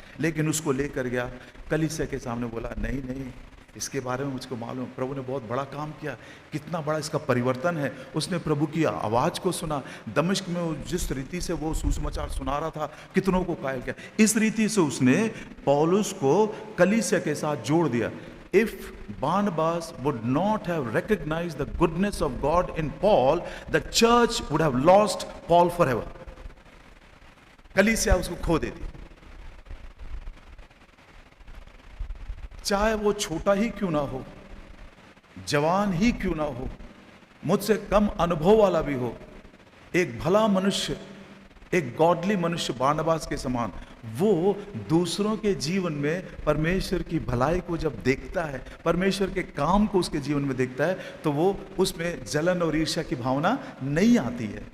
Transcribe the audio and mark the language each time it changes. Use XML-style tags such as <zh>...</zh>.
<hi>लेकिन उसको लेकर गया कलीसिया के सामने, बोला नहीं नहीं इसके बारे में मुझको मालूम, प्रभु ने बहुत बड़ा काम किया, कितना बड़ा इसका परिवर्तन है। उसने प्रभु की आवाज़ को सुना, दमिश्क में वो जिस रीति से वो सुसमाचार सुना रहा था, कितनों को कायल किया। इस रीति से उसने पौलुस को कलीसिया के साथ जोड़ दिया।</hi> <en>If Barnabas would not have recognized the goodness of God in Paul, the church would have lost Paul forever.</en> <hi>कलीसिया उसको खो देती, चाहे वो छोटा ही क्यों ना हो, जवान ही क्यों ना हो, मुझसे कम अनुभव वाला भी हो, एक भला मनुष्य, एक गॉडली मनुष्य बारनबास के समान, वो दूसरों के जीवन में परमेश्वर की भलाई को जब देखता है, परमेश्वर के काम को उसके जीवन में देखता है, तो वो उसमें जलन और ईर्ष्या की भावना नहीं आती है।</hi>